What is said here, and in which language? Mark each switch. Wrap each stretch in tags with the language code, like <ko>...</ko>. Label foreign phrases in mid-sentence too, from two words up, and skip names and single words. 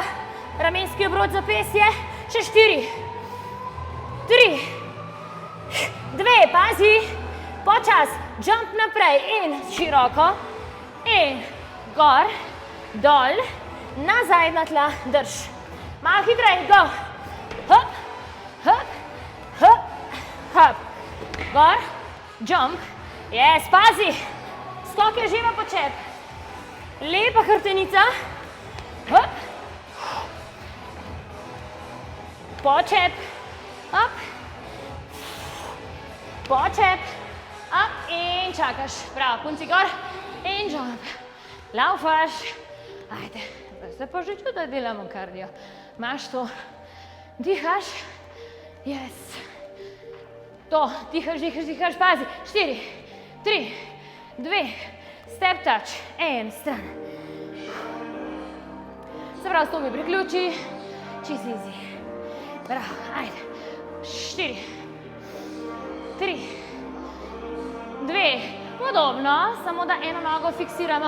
<sl>Ramenski obrod, zapestje. Še 4, 3, 2, pazi. Počas, jump naprej in široko. In gor, dol, nazaj na tla, drž. Malo hitrej, go. Hop, hop, hop, hop. Gor, jump. Yes, pazi. Skok je živa počep. Lepa hrtenica. Hop. Počep. Up. Počep. Up in čakaš. Prav, punci gor. In jump. Laufaš. Ajde, zdaj se pa že čuti, da delamo kardio. Imaš to. Dihaš. Yes. To, dihaš, dihaš, dihaš, pazi. 4, 3, 2,</sl> <en>step touch.</en> <sl>En stran. Se pravi, stopi priključi. Čist easy. Bravo, ajde. 4, 3, 2, podobno, samo da eno nogo fiksiramo.</sl>